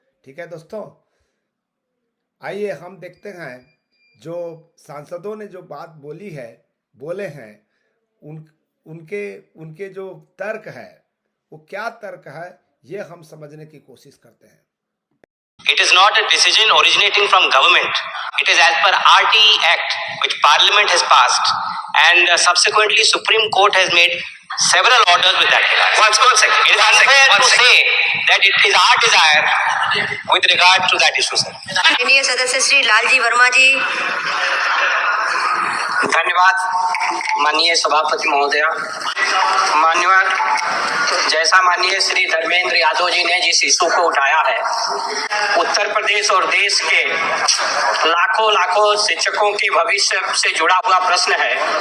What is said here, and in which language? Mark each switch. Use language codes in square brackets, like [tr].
[hi] ठीक है दोस्तों, आइए हम देखते हैं जो सांसदों ने जो बात बोले हैं उनके जो तर्क है वो क्या तर्क है, ये हम समझने की कोशिश करते हैं। [en] It is not a decision originating from government. It is as per RTE Act, which Parliament has passed, and subsequently Supreme Court has made several orders with that regard. One second. It is unfair to say that it is our desire with regard to that issue, sir. [hi] माननीय सदस्य श्री लालजी वर्मा जी। धन्यवाद माननीय सभापति महोदय। मान्यवर, जैसा माननीय श्री धर्मेंद्र यादव जी ने जिस इशू को उठाया है, उत्तर प्रदेश और देश के लाखों शिक्षकों के भविष्य से जुड़ा हुआ प्रश्न है।